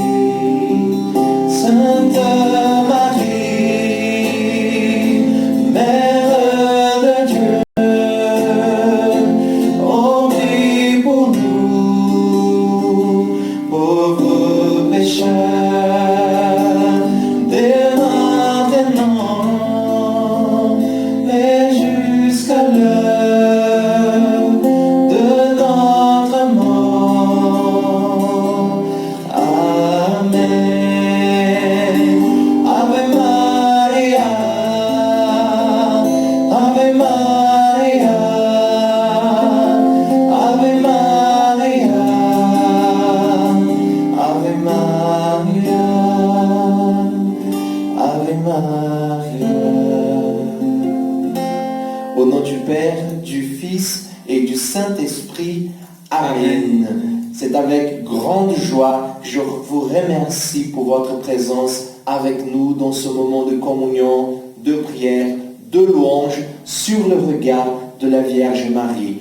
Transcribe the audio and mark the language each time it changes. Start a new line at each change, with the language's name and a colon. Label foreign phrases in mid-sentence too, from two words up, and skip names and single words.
French: Sainte Marie, Mère de Dieu, oh, prie pour nous, pauvres pécheurs, dès maintenant et jusqu'à l'heure de notre mort. Amen.
Latin: Ave Maria, Ave Maria, Ave Maria, Ave Maria, Ave Maria.
French: Au nom du Père, du Fils et du Saint-Esprit. Amen. C'est avec grande joie que je vous remercie pour votre présence avec nous dans ce moment de communion, de prière, de louange sur le regard de la Vierge Marie.